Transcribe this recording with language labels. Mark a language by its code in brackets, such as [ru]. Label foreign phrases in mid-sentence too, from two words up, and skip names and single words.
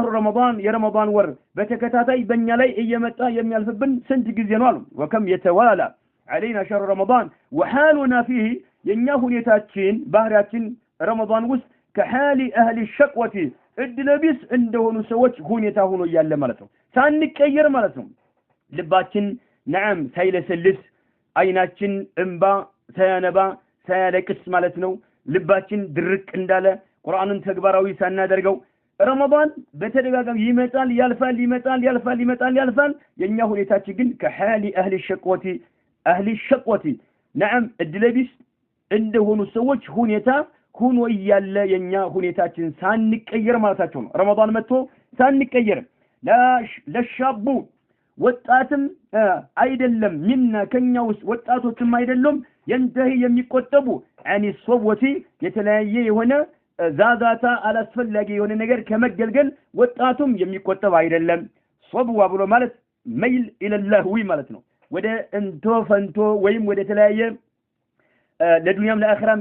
[am] رمضان የረመዳን ወር በተከታታይ በእኛ ላይ እየመጣ የሚያልፍብን ስንት ጊዜ ነው አሉ [ar] وكم يتوالى علينا شهر [am] رمضان [ar] وحالنا فيه [am] የኛ ሁኔታችን ባህሪያችን ረመዳን ውስጥ [ar] كحال اهل الشقوة [am] እድለቢስ እንደሆኑ ሰዎች ሁኔታ ሆኖ ያለ ማለት ነው ሳንቀየር ማለት ነው ልባችን نعم ሳይለሰልስ አይናችን እንባ ሳያነባ ሳያለቅስ ማለት ነው ልባችን ድርቅ እንዳለ ቁርአንን ተግባራዊ ሳናደርገው ረመዳን በተደጋጋሚ ይመጣል ያልፋል ይመጣል ያልፋል ይመጣል ያልፋል የኛ ሁኔታችን ግን ከሐሊ اهل [ar] الشقوة نعم [am] እድለቢስ እንደሆኑ ሰዎች ሁኔታ ሆኖ ያለ የኛ ሁኔታችን ሳንቀየር ማለታቸው ነው ረመዳን መጥቶ ሳንቀየር ለሻቡ ወጣትም አይደለም ሚና ከኛ ውስጥ ወጣቶችም አይደለም ينتهي የሚቆጠቡ [ar] عن الصبوة [am] የተለያየ የሆነ ዛዛታ አላስፈላጊ የሆነ ነገር ከመገልገል ወጣቱም የሚቆጠብ አይደለም ሶብዋ ብሎ ማለት [ar] ميل إلى اللهو [am] ማለት ነው ወደ እንቶ ፈንቶ ወይም ወደ ተለያየ ለዱንያም ለአኺራም